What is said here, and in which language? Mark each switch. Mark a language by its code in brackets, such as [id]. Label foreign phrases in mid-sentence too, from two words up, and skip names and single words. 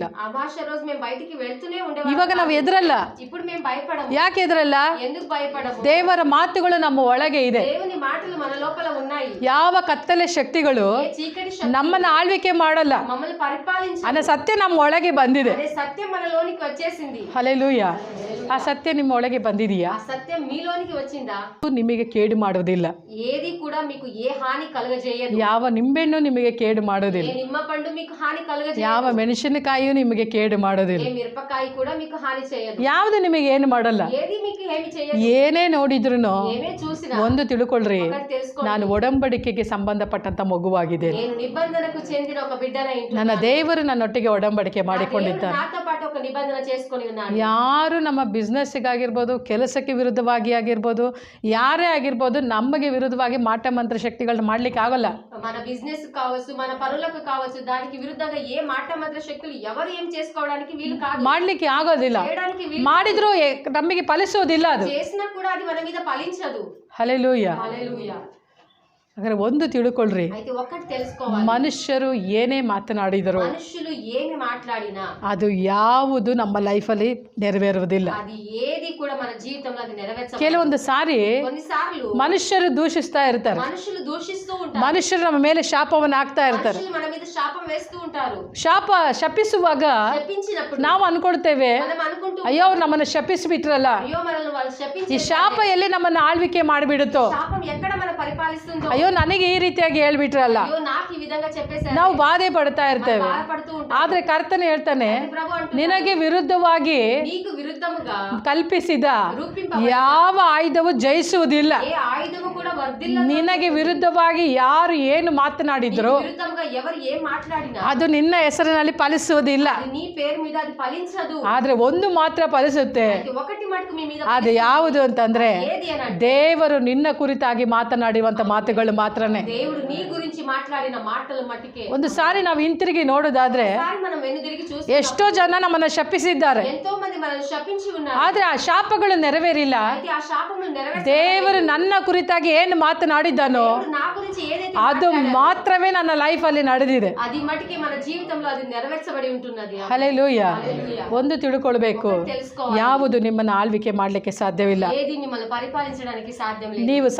[te] అమావాస్య రోజు మేము బయటికి వెళ్తూనే ఉండేవాళ్ళం. [kn] ಇವಾಗ ನಾವು ಎದುರಲ್ಲ. [te] ఇప్పుడు మేము భయపడము. [kn] ಯಾಕೆ ಎದುರಲ್ಲ? [te] ఎందుకు భయపడము? [kn] ದೇವರ ಮಾತುಗಳು ನಮ್ಮ ಒಳಗೆ ಇದೆ. [te] దేవుని మాటలు మన లోపల ఉన్నాయి. [kn] ಯಾವ ಕತ್ತಲೆ ಶಕ್ತಿಗಳು [te] ఏ చీకటి శక్తి [kn] ನಮ್ಮನ್ನ ಆಳ್ವಿಕೆ ಮಾಡಲ್ಲ [te] మమ్మల్ని పరిపాలించే [kn] ಅನ್ನೋ ಸತ್ಯ ನಮ್ಮ ಒಳಗೆ ಬಂದಿದೆ. [te] అనే సత్యం మనలోనికి వచ్చేసింది. [kn] ಹಲ್ಲೆಲೂಯಾ. ಆ ಸತ್ಯ ನಿಮ್ಮ ಒಳಗೆ ಬಂದಿದೆಯಾ? [te] ఆ సత్యం మీలోనికి వచ్చిందా? [kn] ನಿಮಗೆ ಕೇಡು ಮಾಡೋದಿಲ್ಲ. [te] ఏది కూడా మీకు ఏ హాని కలుగజేయదు. [kn] ಯಾವ ನಿಂಬೆಣ್ಣು ನಿಮಗೆ ಕೇಡು [te] ఏ [kn] ಮಾಡೋದಿಲ್ಲ. [te] నిమ్మ పండు మీకు హాని కలుగజేయదు. [kn] ಯಾವ ಮೆಣಸಿನಕಾಯಿಯೂ ನಿಮಗೆ ಕೇಡು ಮಾಡೋದಿಲ್ಲ. [te] ఏ మిరపకాయ కూడా మీకు హాని చేయదు. [kn] ಯಾವುದು ನಿಮಗೆ ಏನು ಮಾಡಲ್ಲ. [te] ఏది మీకు ఏమి చేయదు. [kn] ಏನೇ ನೋಡಿದ್ರು [te] ఏమే చూసినా [kn] ಒಂದು ತಿಳ್ಕೊಳ್ರಿ, [te] ఒకటి తెలుసుకోండి. [kn] ನಾನು ಒಡಂಬಡಿಕೆಗೆ ಸಂಬಂಧಪಟ್ಟಂತ ಮಗುವಾಗಿದ್ದೇನೆ. [te] నేను నిబంధనకు చెందిన ఒక బిడ్డన ఇంట్లో [kn] ನನ್ನ ದೇವರು ನನ್ನೊಟ್ಟಿಗೆ ಒಡಂಬಡಿಕೆ ಮಾಡಿಕೊಂಡಿದ್ದಾನೆ. [te] నాతో పాటు ఒక నిబంధన చేసుకొని ఉన్నాడు. [kn] ಯಾರು ನಮ್ಮ ಬಿಸ್ನೆಸ್ಸಿಗಾಗಿರ್ಬೋದು, ಕೆಲಸಕ್ಕೆ ವಿರುದ್ಧವಾಗಿ ಆಗಿರ್ಬೋದು, ಯಾರೇ ಆಗಿರ್ಬೋದು, ನಮಗೆ ವಿರುದ್ಧವಾಗಿ ಮಾಟ ಮಂತ್ರ ಶಕ್ತಿಗಳನ್ನ ಮಾಡ್ಲಿಕ್ಕೆ ಆಗಲ್ಲ. [te] మన బిజినెస్ కావచ్చు, మన పనులకు కావచ్చు, దానికి విరుద్ధంగా ఏ మాట మంత్ర శక్తులు ఎవరు ఏం చేసుకోవడానికి వీలు కాదు. [kn] ಮಾಡ್ಲಿಕ್ಕೆ ಆಗೋದಿಲ್ಲ. [te] చేయడానికి వీలు [kn] ಮಾಡಿದ್ರು ನಮಗೆ ಫಲಿಸೋದಿಲ್ಲ ಅದು. [te] చేసినా కూడా అది మన మీద ఫలించదు. [kn] ಹಲ್ಲೆಲೂಯಾ. [te] హల్లెలూయా. [kn] ಹಾಗಾದ್ರೆ ಒಂದು ತಿಳ್ಕೊಳ್ರಿ, [te] అయితే ఒక్కటి తెలుసుకోవాలి, [kn] ಮನುಷ್ಯರು ಏನೇ ಮಾತನಾಡಿದರು [te] మనుషులు ఏమి మాట్లాడినా [kn] ಅದು ಯಾವುದು ನಮ್ಮ ಲೈಫಲ್ಲಿ ನೆರವೇರುವುದಿಲ್ಲ. [te] అది ఏది కూడా మన జీవితంలో అది నెరవేర్చదు. [kn] ಕೆಲವೊಂದು ಸಾರಿ [te] కొన్నిసార్లు [kn] ಮನುಷ್ಯರು ದೂಷಿಸ್ತಾ ಇರ್ತಾರೆ. [te] మనుషులు దూషిస్తూ ఉంటారు. [kn] ಮನುಷ್ಯರು ನಮ್ಮ ಮೇಲೆ ಶಾಪವನ್ನು ಹಾಕ್ತಾ ಇರ್ತಾರೆ. [te] మనుషులు మన మీద శాపం వేస్తూ ఉంటారు. [kn] ಶಪಿಸುವಾಗ [te] శపించినప్పుడు [kn] ನಾವು ಅನ್ಕೊಳ್ತೇವೆ, [te] మనం అనుకుంటూ [kn] ಅಯ್ಯೋ ಅವ್ರು ನಮ್ಮನ್ನು ಶಪಿಸಿಬಿಟ್ರಲ್ಲ, [te] అయ్యో మనల్ని వాళ్ళు [kn] ಈ [te] శపించి [kn] ಶಾಪ ಎಲ್ಲಿ ನಮ್ಮನ್ನು ಆಳ್ವಿಕೆ ಮಾಡಿಬಿಡುತ್ತೋ, [te] శాపం ఎక్కడ మన పరిపాలిస్తుందో, [kn] ಅಯ್ಯೋ ಅಯ್ಯೋ ನನಗೆ ಈ ರೀತಿಯಾಗಿ ಹೇಳ್ಬಿಟ್ರಲ್ಲ, [te] అయ్యో నాకు ఈ విధంగా చెప్పేశారు [kn] ನಾವು ಬಾಧೆ ಪಡ್ತಾ ಇರ್ತೇವೆ. [te] బాధపడుతూ ఉంటాం. [kn] ಆದ್ರೆ ಕರ್ತನೆ ಹೇಳ್ತಾನೆ, [te] ప్రభు అంటున్నాడు, [kn] ನಿನಗೆ ವಿರುದ್ಧವಾಗಿ [te] నీకు విరుద్ధముగా [kn] ಕಲ್ಪಿಸಿದ [te] రూపింపబడిన [kn] ಯಾವ ಆಯುಧವು ಜಯಿಸುವುದಿಲ್ಲ. [te] ఏ ఆయుధము కూడా వర్ధిల్లదు. [kn] ನಿನಗೆ ವಿರುದ್ಧವಾಗಿ ಯಾರು ಏನು ಮಾತನಾಡಿದ್ರು [te] విరుద్ధముగా ఎవరు ఏం మాట్లాడినా [kn] ಅದು ನಿನ್ನ ಹೆಸರಿನಲ್ಲಿ ಫಲಿಸುವುದಿಲ್ಲ. [te] అది నీ పేరు మీద అది ఫలించదు. [kn] ಆದ್ರೆ ಒಂದು ಮಾತ್ರ ಫಲಿಸುತ್ತೆ. [te] అయితే ఒకటి మటుకు మీ మీద [kn] ಅದು ಯಾವುದು ಅಂತಂದ್ರೆ [te] ఏది అని అంటే [kn] ದೇವರು ನಿನ್ನ ಕುರಿತಾಗಿ ಮಾತನಾಡುವಂತ ಮಾತುಗಳು ಮಾತ್ರನೇ. [te] దేవుడు నీ గురించి మాట్లాడిన మాటలు మట్టుకే. [kn] ಒಂದು ಸಾರಿ ನಾವು ಹಿಂತಿರುಗಿ ನೋಡೋದಾದ್ರೆ [te] ఒకసారి మనం వెనుదిరిగి చూస్తే [kn] ಎಷ್ಟೋ ಜನ ನಮ್ಮನ್ನ ಶಪಿಸಿದ್ದಾರೆ, [te] ఎంతో మంది మనల్ని శపించి ఉన్నారు. [kn] ಆದ್ರೆ ಆ ಶಾಪಗಳು ನೆರವೇರಿಲ್ಲ. [te] అయితే ఆ శాపములు నెరవేర్చ [kn] ದೇವರು ನನ್ನ ಕುರಿತಾಗಿ ಏನು ಮಾತನಾಡಿದ್ದಾನೋ [te] దేవుడు నా గురించి ఏదైతే [kn] ಅದು ಮಾತ್ರವೇ ನನ್ನ ಲೈಫಲ್ಲಿ ನಡೆದಿದೆ. [te] అది మటుకే మన జీవితంలో అది నెరవేర్చబడి ఉంటున్నది. [kn] ಹಲ್ಲೆಲೂಯ. [te] హల్లెలూయా. [kn] ಒಂದು ತಿಳ್ಕೊಳ್ಬೇಕು, [te] తెలుసుకోవాలి, [kn] ಯಾವುದು ನಿಮ್ಮನ್ನ ಆಳ್ವಿಕೆ ಮಾಡ್ಲಿಕ್ಕೆ ಸಾಧ್ಯವಿಲ್ಲ. [te] ఏది మిమ్మల్ని పరిపాలించడానికి సాధ్యం లేదు. [kn] ನೀವು